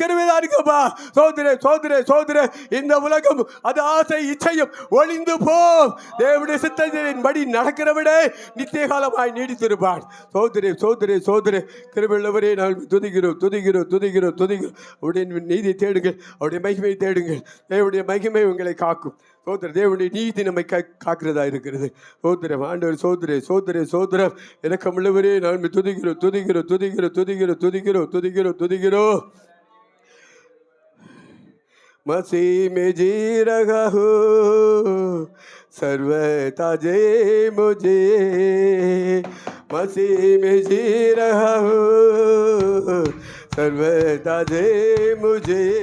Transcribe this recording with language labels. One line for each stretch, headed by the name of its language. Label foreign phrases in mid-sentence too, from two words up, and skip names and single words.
Tamil: கிருபைதாருங்கப்பா சோதரே இந்த உலகம் அது ஆசை இச்சையும் ஒளிந்து போம் தேவனுடைய சித்தத்தின்படி நடக்கிறவனே நித்திய காலமாய் நீடித்திருப்பான் சோதரே கிருபையுள்ளவரே நாங்கள் துதிக்கிறோம் அவருடைய நீதியை தேடுங்கள் அவருடைய மகிமையை தேடுங்கள் தேவனுடைய மகிமை உங்களை காக்கும் சோதர தேவனுடைய நீதி நம்மை காக்கிறதா இருக்கிறது சோதரம் ஆண்டவர் சோதரம் எனக்கு உள்ளவரே நான்
Hindi: துதிக்கிறோம் मसीह में जी रहा हूँ सर्वता जे मुझे मसीह में जी रहा हूँ सर्वता जे मुझे